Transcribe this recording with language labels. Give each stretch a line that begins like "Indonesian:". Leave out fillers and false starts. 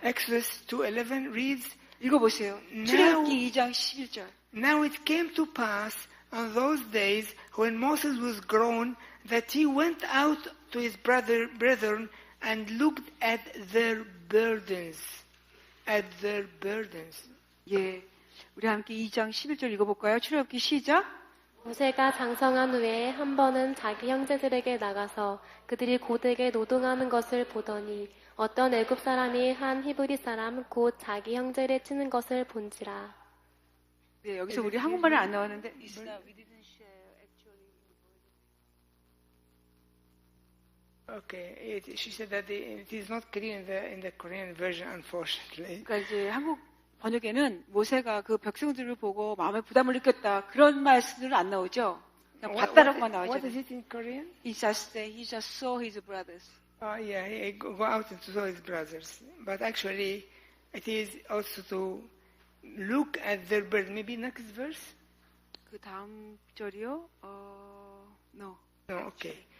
English: Exodus 2:11 reads,
Korean: 읽어보세요. 출애굽기 2장 11절.
English: Now it came to pass on those days when Moses was grown that he went out to his brethren and looked at their burdens. At their burdens.
Korean: 예, 우리 함께 2장 11절 읽어볼까요? 출애굽기 시작. 모세가 장성한 후에 한 번은 자기 형제들에게 나가서 그들이 고되게 노동하는 것을 보더니 어떤 애굽 사람이 한 히브리 사람 곧 자기 형제를 치는 것을 본지라. 네, 여기서 우리 한국말은 안 나왔는데
English: Okay, she said that it is not clear in the Korean version, unfortunately.
Korean: 그러니까 이제 한국 번역에는 모세가 그 백성들을 보고 마음의 부담을 느꼈다 그런 말씀들은 안 나오죠. 그냥 봤다라고만 나오죠.
English: What is it in Korean? He just saw his brothers. Yeah, he go out and saw his brothers. But actually, it is also to look at their birth. Maybe next verse?
Korean: 그 다음 절이요. No.
English: No, okay.